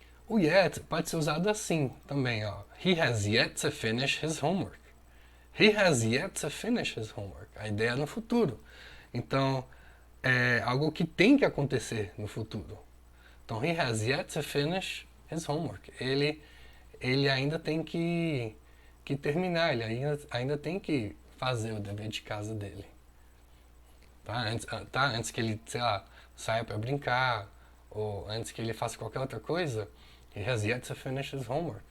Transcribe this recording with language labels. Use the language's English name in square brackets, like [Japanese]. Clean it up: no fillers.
[Portuguese] O yet pode ser usado assim também, ó. [English] He has yet to finish his homework. He has yet to finish his homework. [Portuguese] A ideia é no futuro. Então, é algo que tem que acontecer no futuro. [English] Então, he has yet to finish his homework. [Portuguese] Ele ainda tem que terminar, ele ainda tem que fazer o dever de casa dele. Antes que ele, sei lá, saia para brincar, ou antes que ele faça qualquer outra coisa, [English] he has yet to finish his homework.